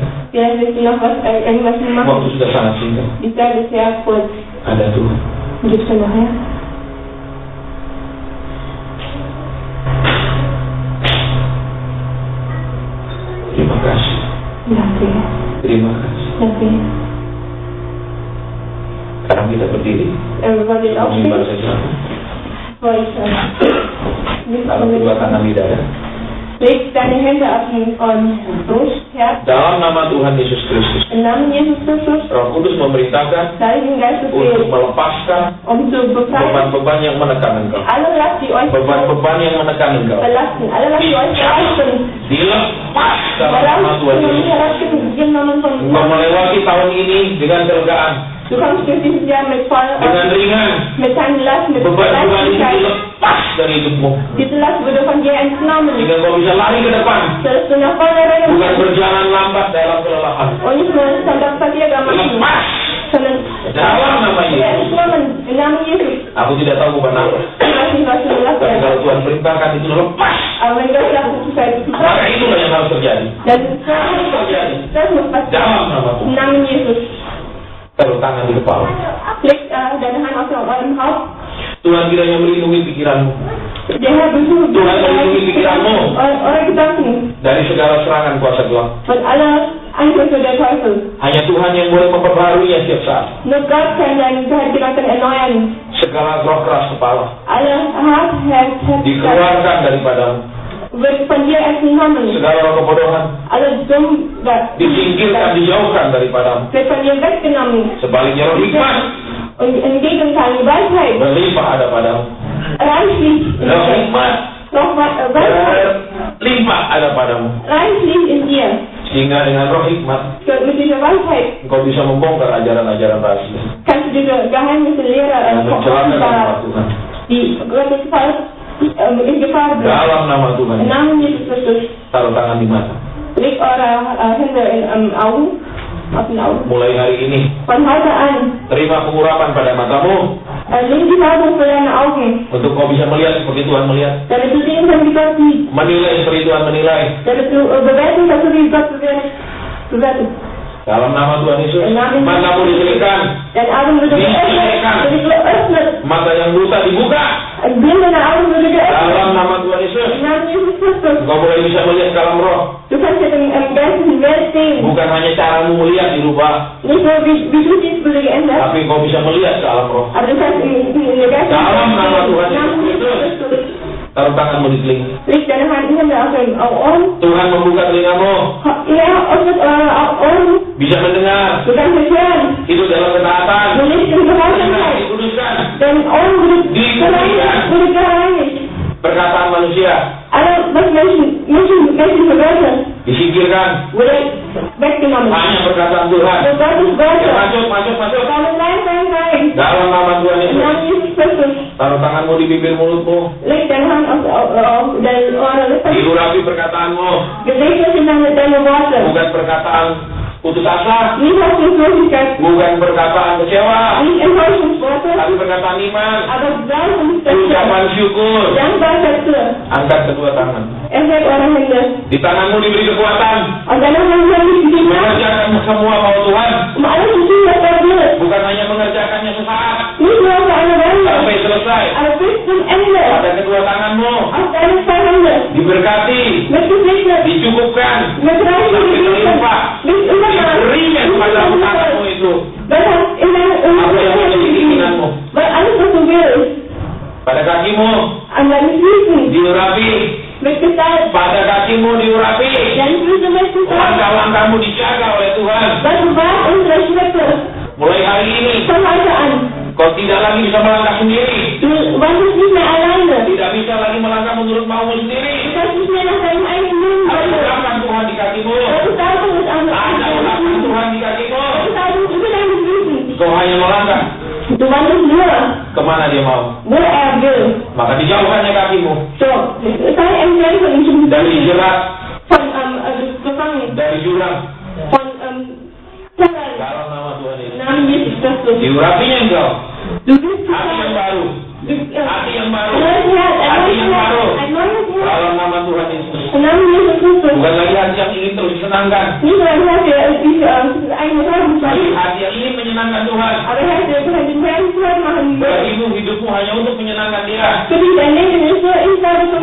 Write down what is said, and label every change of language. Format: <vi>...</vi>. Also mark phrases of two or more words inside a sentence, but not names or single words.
<de>Vielleicht willst du noch irgendwas machen.</de> <id>Waktu sudah sangat singkat.</id> <de>Die Zeit ist sehr kurz.</de> <id>Ada Tuhan.</id> <de>Gibst du noch her?</de> <id>Terima kasih.</id> <de>Danke.</de> <id>Terima kasih.</id> <de>Danke.</de> <id>Sekarang kita berdiri.</id> <de>Wir wollen jetzt</de> <id>Kami ibadah</id> <de>aufstehen.</de> <id>silakan. Dalam</id> <de>Wollen</de> <id>kedua tangan di dada.</id> <de>Leg deine Hände auf den Brust, Herz.</de> <id>Dalam nama Tuhan Yesus Kristus.</id> <de>Im Namen Jesus Christus.</de> <id>Roh Kudus memerintahkan</id> <de>Heiligen Geistes</de> <id>untuk</id> <de>Willen,</de> <id>melepaskan</id> <de>zu befreien.</de> <id>beban-beban yang menekan engkau.</id> <de>Alle Last, die euch</de> <id>Beban-beban yang menekan engkau.</id> <de>belasten. Alle Last, die euch belasten.</de> <id>Dilepas dalam nama Tuhan Yesus.</id> <de>Belasten im Namen von</de> <id>Engkau melewati tahun ini dengan kelegaan.</id> <de>Du kommst durch dieses Jahr mit</de> <id>dengan ringan.</id> <de>keinen Last, mit</de> <id>Beban-beban itu</id> <de>Leichtigkeit.</de> <id>dilepas dari hidupmu.</id> <de>Diese Last wurde von dir entnommen,</de> <id>Sehingga kau bisa lari ke depan.</id> <de>sodass du nach vorne rennen</de> <id>Bukan</id> <de>kannst</de> <id>berjalan lambat dalam kelelahan.</id> <de>und nicht mehr Sonntag Verkehr machen,</de> <id>Lepas</id> <de>sondern</de> <id>dalam nama</id> <de>du</de> <id>Yesus.</id> <de>wirst entnommen im Namen Jesus.</de> <id>Aku tidak tahu bukan apa.</id> <de>Ich weiß nicht, was du gemacht</de> <id>Tapi</id> <de>hast,</de> <id>kalau Tuhan perintahkan itu lepas,</id> <de>aber wenn Gott sagt, es ist halt</de> <id>maka itulah yang harus terjadi.</id> <de>dann das muss passieren.</de> <id>Dalam nama</id> <de>Im</de> <id>Tuhan.</id> <de>Namen Jesus.</de> <id>Taruh tangan di kepala.</id> <de>Legt deine Hand auf eurem Haupt.</de> <id>Tuhan kiranya melindungi pikiranmu</id> <de>Der Herr besucht</de> <id>Tuhan melindungi pikiranmu</id> <de>eure Gedanken</de> <id>dari segala serangan kuasa gelap.</id> <de>von aller Einflüsse der Teufel.</de> <id>Hanya Tuhan yang boleh memperbaharuinya setiap saat.</id> <de>Nur Gott kann deine Gedanken erneuern.</de> <id>Segala roh keras kepala</id> <de>Alle Herz,</de> <id>dikeluarkan daripadamu.</id> <de>wird von dir entnommen.</de> <id>Segala roh kebodohan</id> <de>Alle dumm</de> <id>disingkirkan, dijauhkan daripadamu.</id> <de>wird von dir weggenommen.</de> <id>Sebaliknya roh hikmat</id> <de>Und im Gegenteil, die Weisheit</de> <id>berlimpah ada padamu.</id> <de>reichlich in</de> <id>Roh</id> <de>dir.</de> <id>hikmat</id> <de>Weisheit</de> <id>berlimpah ada padamu.</id> <de>reichlich in dir.</de> <id>Sehingga dengan roh hikmat</id> <de>Mit dieser Weisheit</de> <id>engkau bisa membongkar ajaran-ajaran rahasia</id> <de>kannst du diese Geheimnisse Lehre</de> <id>yang mencelakakan</id> <de>offenbaren,</de> <id>umat Tuhan.</id> <de>die Gottes Volk in Gefahr bringen.</de> <id>Dalam nama Tuhan,</id> <de>Im Namen Jesus Christus,</de> <id>taruh tangan di mata.</id> <de>legt eure Hände in Augen, auf den Augen.</de> <id>Mulai hari ini,</id> <de>Von heute an,</de> <id>terima pengurapan pada matamu</id> <de>nimm die Weisung für deine Augen,</de> <id>untuk kau bisa melihat seperti Tuhan melihat,</id> <de>damit du sehen kannst, wie Gott sieht,</de> <id>menilai seperti Tuhan menilai.</id> <de>damit du bewerten kannst, so wie Gott bewertet.</de> <id>Dalam nama Tuhan Yesus,</id> <de>Im Namen</de> <id>matamu diselipkan,</id> <de>Dein Augen würde geöffnet,</de> <id>mata yang buta dibuka.</id> <de>blinde Augen würde geöffnet.</de> <id>Dalam nama Tuhan Yesus,</id> <de>Im Namen Jesus Christus,</de> <id>engkau mulai bisa melihat dalam roh.</id> <de>du kannst jetzt im geistlichen Welt sehen.</de> <id>Bukan hanya caramu melihat dirubah,</id> <de>Nicht nur, wie du siehst, wurde geändert,</de> <id>tapi engkau bisa melihat ke alam roh.</id> <de>aber du kannst in der geistlichen</de> <id>Dalam nama Tuhan</id> <de>Im Namen</de> <id>Yesus</id> <de>Jesus Christus,</de> <id>Taruh tanganmu di telinga.</id> <de>leg deine Hände auf den Ohren.</de> <id>Tuhan membuka telingamu,</id> <de>Er öffnet eure Ohren,</de> <id>bisa mendengar.</id> <de>du kannst es hören.</de> <id>Itu dalam ketaatan.</id> <de>Du lebst in Gehorsam.</de> <id>Dikuduskan.</id> <de>Deine Ohren wurde gereinigt.</de> <id>Perkataan manusia</id> <de>Alle, was menschliche Wörter,</de> <id>disingkirkan.</id> <de>wurde weggenommen.</de> <id>Hanya perkataan Tuhan.</id> <de>So Gottes</de> <id>Ya,</id> <de>Wörter,</de> <id>masuk.</id> <de>kommen rein.</de> <id>Dalam nama Tuhan</id> <de>Im</de> <id>Yesus.</id> <de>Namen Jesus Christus,</de> <id>Taruh tanganmu di bibir mulutmu.</id> <de>leg deine Hand auf deine Ohren.</de> <id>Diurapi perkataanmu.</id> <de>Gesegnet sind deine Worte.</de> <id>Bukan perkataan putus asa.</id> <de>Nicht Hoffnungslosigkeit,</de> <id>Bukan perkataan kecewa.</id> <de>nicht Enttäuschungsworte,</de> <id>Tapi perkataan iman.</id> <de>aber Glaubenssätze,</de> <id>Ucapan syukur.</id> <de>Dankbarsätze.</de> <id>Angkat kedua tangan.</id> <de>Erhebt eure Hände.</de> <id>Di tanganmu diberi kekuatan.</id> <de>Und deine Hände haben dich gegeben,</de> <id>Mengerjakan semua mau Tuhan.</id> <de>alles zu tun, was Gott will.</de> <id>Bukan hanya mengerjakannya sesaat.</id> <de>Nicht nur für eine Weile,</de> <id>Sampai selesai.</id> <de>aber bis zum Ende.</de> <id>Pada kedua tanganmu.</id> <de>Auf deine zwei Hände.</de> <id>Diberkati.</id> <de>Mit gesegnet,</de> <id>Dicukupkan.</id> <de>mit reichen</de> <id>Sampai</id> <de>Gebieten,</de> <id>berlimpah.</id> <de>mit Übermaß,</de> <id>Diberinya kepada tanganmu itu.</id> <de>weil das in</de> <id>Apa yang menjadi keinginanmu.</id> <de>weil alles, was du willst,</de> <id>Pada kakimu</id> <de>an deinen Füßen,</de> <id>diurapi.</id> <de>mit Gestalt,</de> <id>Pada kakimu diurapi.</id> <de>deine Füße mit Gestalt,</de> <id>Langkah-langkahmu dijaga oleh Tuhan.</id> <de>was bewahrt unsere Schritte</de> <id>Mulai hari ini</id> <de>von heute an.</de> <id>kau tidak lagi bisa melangkah sendiri.</id> <de>Du wandelst nicht mehr alleine.</de> <id>Tidak bisa lagi melangkah menurut maumu</id> <de>Du</de> <id>sendiri.</id> <de>kannst nicht mehr nach deinem eigenen Willen</de> <id>Ada</id> <de>wandeln.</de> <id>ulasan Tuhan di kakimu.</id> <de>Deine Salbung ist an</de> <id>Ada ulasan Tuhan di kakimu.</id> <de>Deine Salbung ist über deinen Füßen.</de> <id>Kau hanya melangkah.</id> <de>Du wandelst nur,</de> <id>Kemana dia mau?</id> <de>wo will.</de> <id>Maka dijauhkannya kakimu</id> <de>So, sei entfernt von diesem</de> <id>dari jerat,</id> <de>von gefangen,</de> <id>dari jurang.</id> <de>von Terror.</de> <id>Dalam nama Tuhan</id> <de>Im</de> <id>Yesus.</id> <de>Namen Jesus Christus.</de> <id>Diurapinya engkau.</id> <de>Du bist</de> <id>Hati yang baru. Hati yang baru.</id> <de>Neues Herz,</de> <id>Hati yang baru.</id> <de>ein neues Herz.</de> <id>Dalam nama Tuhan Yesus.</id> <de>Im Namen Jesus Christus.</de> <id>Bukan lagi hati yang ingin terus disenangkan.</id> <de>Nicht nur ein Herz, der diese eigene Freude</de> <id>Tapi</id> <de>verliert,</de> <id>hati yang ingin menyenangkan Tuhan.</id> <de>aber Herz, der den Herrn Freude machen will.</de> <id>Bagimu hidupmu hanya untuk menyenangkan Dia.</id> <de>Für dich dein Leben ist nur ich glaube zu</de>